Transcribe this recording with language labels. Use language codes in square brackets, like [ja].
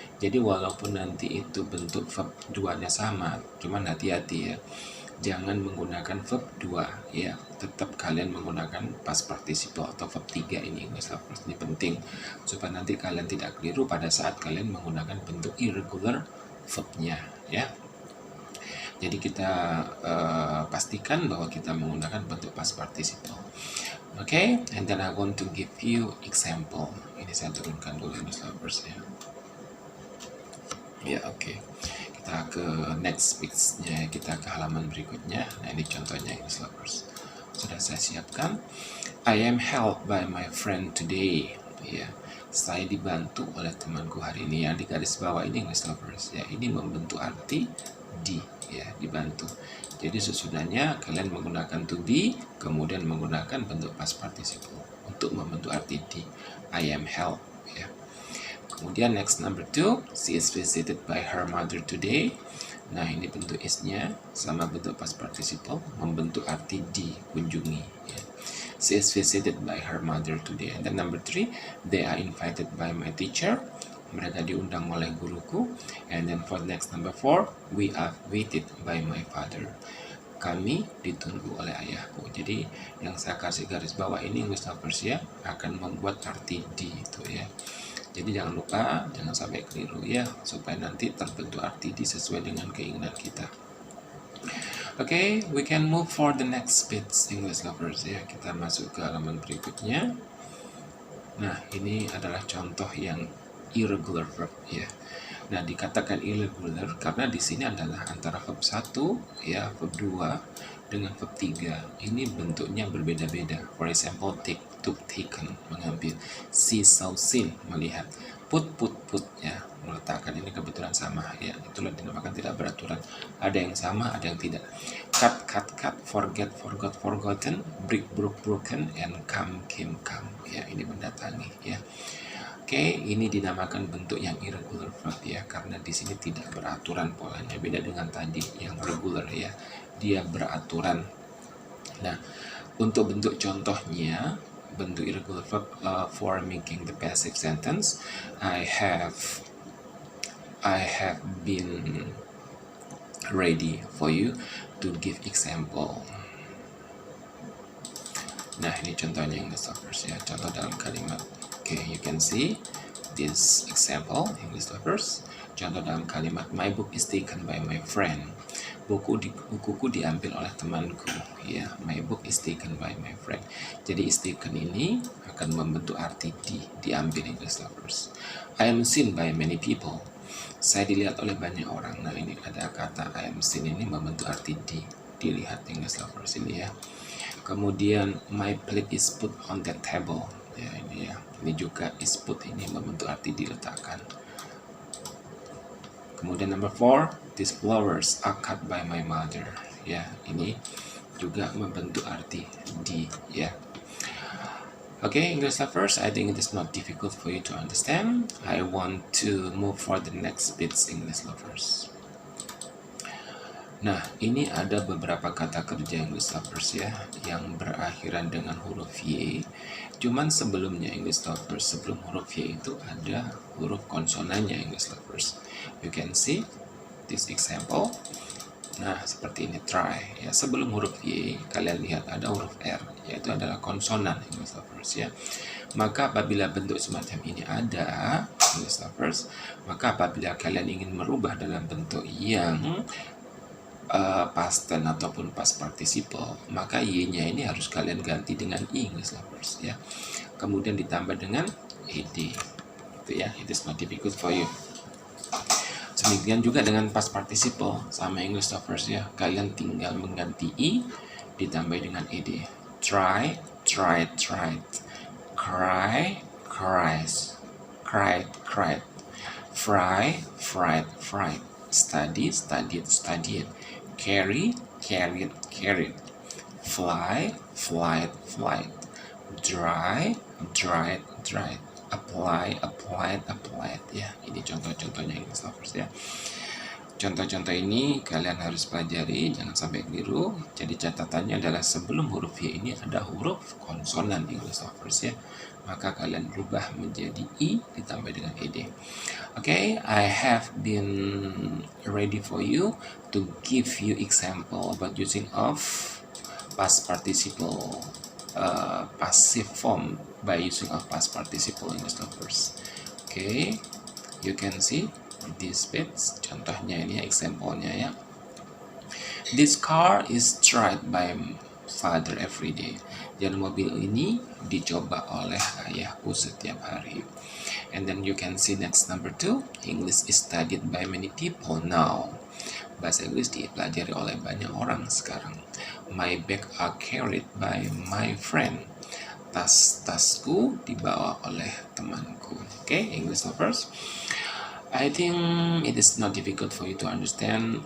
[id] Jadi walaupun nanti itu bentuk verb 2 nya sama, cuman hati-hati ya, jangan menggunakan verb 2 ya, tetap kalian menggunakan past participle atau verb 3 ini English lovers. Ini penting supaya nanti kalian tidak keliru pada saat kalian menggunakan bentuk irregular verb-nya ya. Jadi kita pastikan bahwa kita menggunakan bentuk past participle. [en] Okay, and then I want to give you example. [id] Ini saya turunkan dulu English lovers ya. Ya, oke. Kita ke [en] next page- [id] nya, kita ke halaman berikutnya. Nah, ini contohnya English lovers. Sudah saya siapkan. [en] I am helped by my friend today. [id] Ya, saya dibantu oleh temanku hari ini. Yang di garis bawah ini English lovers ya. Ini membentuk arti di ya, dibantu. Jadi sesudahnya kalian menggunakan to be, kemudian menggunakan bentuk past participle untuk membentuk arti di. [en] I am helped ya. [id] Kemudian [en] next number 2, she is visited by her mother today. [id] Nah, ini bentuk is-nya sama bentuk past participle membentuk arti di, kunjungi ya. [en] She is visited by her mother today. And then number 3, they are invited by my teacher. [id] Mereka diundang oleh guruku. [en] And then for next number 4, we are waited by my father. [id] Kami ditunggu oleh ayahku. Jadi yang saya kasih garis bawah ini English lovers ya, akan membuat arti di itu ya. Jadi jangan lupa, jangan sampai keliru ya, supaya nanti terbentuk arti di sesuai dengan keinginan kita. [en] Okay, we can move for the next bits English lovers ya. [id] Kita masuk ke halaman berikutnya. Nah, ini adalah contoh yang irregular verb ya. Nah, dikatakan irregular karena di sini adalah antara verb 1 ya, verb 2 dengan verb 3. Ini bentuknya berbeda-beda. [en] For example, take, took, taken, [id] mengambil. [en] See, saw, seen, [id] melihat. [en] Put, put ya, [id] meletakkan. Ini kebetulan sama ya. Itulah dinamakan tidak beraturan. Ada yang sama, ada yang tidak. [en] Cut, cut, cut, forget, forgot, forgotten, break, broke, broken, and come, came, come. [id] Ya, ini mendatangi ya. Oke, ini dinamakan bentuk yang irregular verb ya, karena di sini tidak beraturan polanya, beda dengan tadi yang regular ya, dia beraturan. Nah, untuk bentuk contohnya, bentuk [en] irregular verb for making the passive sentence, I have been ready for you to give example. [id] Nah, ini contohnya English lovers ya, contoh dalam kalimat. [en] Okay, you can see this example English lovers. [id] Contoh dalam kalimat, [en] my book is taken by my friend. [id] Bukuku diambil oleh temanku ya. [en] My book is taken by my friend. [id] Jadi [en] is taken [id] ini akan membentuk arti diambil English lovers. [en] I am seen by many people. [id] Saya dilihat oleh banyak orang. Nah, ini ada kata [en] I am seen [id] ini membentuk arti dilihat English lovers ini ya. Kemudian [en] my plate is put on the table. [id] Ya, ini ya. Ini juga [en] is put [id] ini membentuk arti diletakkan. Kemudian [en] number 4, these flowers are cut by my mother. [id] Ya, ini juga membentuk arti di, ya. [en] Okay, English lovers, I think it is not difficult for you to understand. I want to move for the next bits, English lovers. [id] Nah, ini ada beberapa kata kerja English lovers ya, yang berakhiran dengan huruf Y. Cuman sebelumnya English lovers, sebelum huruf Y itu ada huruf konsonannya English lovers. You can see this example. Nah, seperti ini, try. Ya, sebelum huruf Y, kalian lihat ada huruf R, yaitu adalah konsonan English lovers ya. Maka apabila bentuk semacam ini ada, English lovers, maka apabila kalian ingin merubah dalam bentuk yang past tense ataupun past participle, maka Y-nya ini harus kalian ganti dengan I, English lovers ya. Kemudian ditambah dengan ed. Itu ya, [en] it is not difficult for you. [id] Demikian juga dengan past participle sama English lovers ya. Kalian tinggal mengganti I ditambah dengan ed. [en] Try, tried, tried. Cry, cries. Cried, cried. Fry, fried, fried. Study, studied, studied. Carry, carried, carried. Fly, flight, flight. Dry, dried, dried. Apply, applied, applied ya. [id] Ini contoh-contohnya English lovers ya. Contoh-contoh ini kalian harus pelajari, jangan sampai keliru. Jadi catatannya adalah sebelum huruf Y ini ada huruf konsonan English lovers ya. Maka kalian rubah menjadi I ditambah dengan ed. [en] Okay, I have been ready for you to give you example about using of past participle passive form by using of past participle English lovers. Okay, you can see this bits. [id] Contohnya ini example-nya ya. [en] This car is tried by father every day. [id] Dan mobil ini dicoba oleh ayahku setiap hari. [en] And then you can see next number 2. English is studied by many people now. [id] Bahasa Inggris dipelajari oleh banyak orang sekarang. [en] My bag are carried by my friend. [id] Tas-tasku dibawa oleh temanku. [en] Okay, English lovers. I think it is not difficult for you to understand.